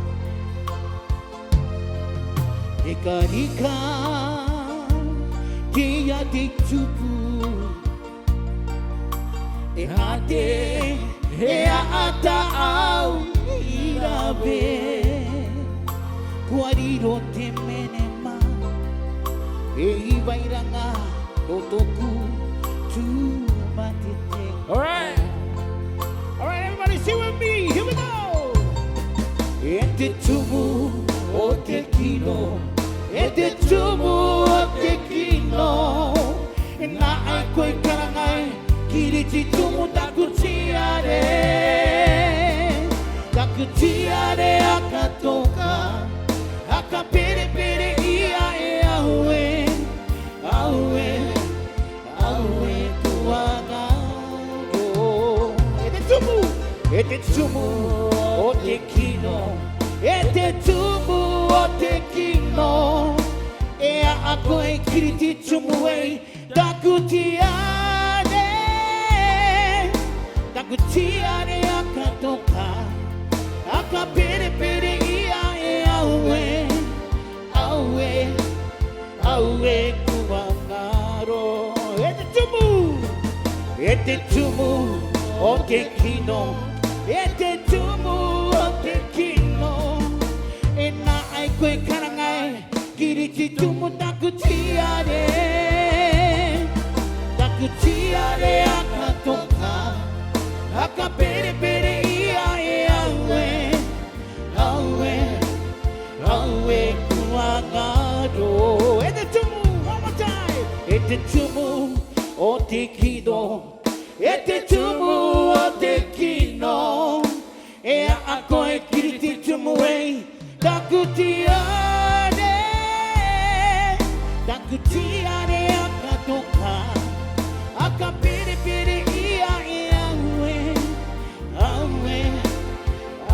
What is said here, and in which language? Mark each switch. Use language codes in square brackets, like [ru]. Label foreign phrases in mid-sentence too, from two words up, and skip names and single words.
[rar] Rika Kia te tupu E ate Ea ata au irabe Kuariro te menema E iwairanga Otoku tu matete [en] Alright, everybody sing with me, here we go [rar] E te tumu o te kino E te tumu o te kino E na ai koe karangai Kiriti tumu taku tiare akatoka Aka pere pere ia e aue kuagaro E te tumu o te kino E te tumu o te kino E a koe kiriti tumu e taku tiare Tiare akatoka Aka pere pere ia e aue kuangaro E te tumu o te kino E te tumu o te kino E na ai koe karangai Kiriti tumu taku tiare akatoka Aka pere pere ia e aue kuagaro E te tumu, [en] one more time [rar] E te tumu o te kino E te tumu o te kino E a koe kiriti tumu e Taku tiare akatoka Aka pere pere ia e aue